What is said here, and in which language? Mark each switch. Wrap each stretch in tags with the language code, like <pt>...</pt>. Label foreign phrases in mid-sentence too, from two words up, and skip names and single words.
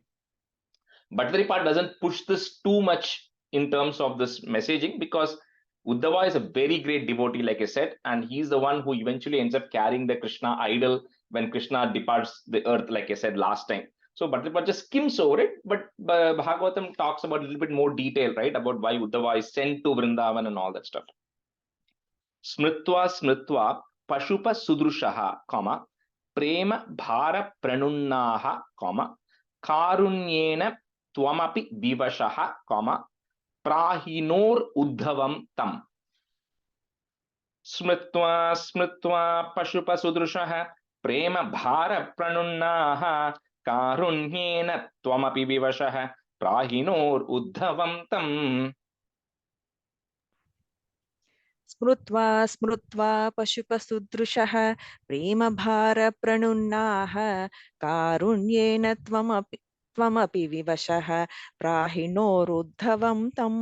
<en>Bhattacharya doesn't push this too much in terms of this messaging, because Uddhava is a very great devotee, like I said, and he's the one who eventually ends up carrying the Krishna idol when Krishna departs the earth, like I said last time. So Bhattacharya just skims over it, but Bhagavatam talks about a little bit more detail, right, about why Uddhava is sent to Vrindavan and all that stuff.</en> <sa>स्मृत्वा पशुप सुदृशः, comma, प्रेम भर प्रणुन्नाः, comma, कारुण्येन त्वमपि विवशः, comma, प्राहिणोर् उद्धवं तम्. स्मृत्वा पशुप सुदृशः प्रेम भर प्रणुन्नाः कारुण्येन त्वमपि विवशः प्राहिणोर् उद्धवं तम्. स्मृत्वा पशुपसुदृशः प्रेमभारप्रणुन्नाः कारुण्येन त्वमपि विवशः प्राहिणोरुद्धवं तम्.</sa>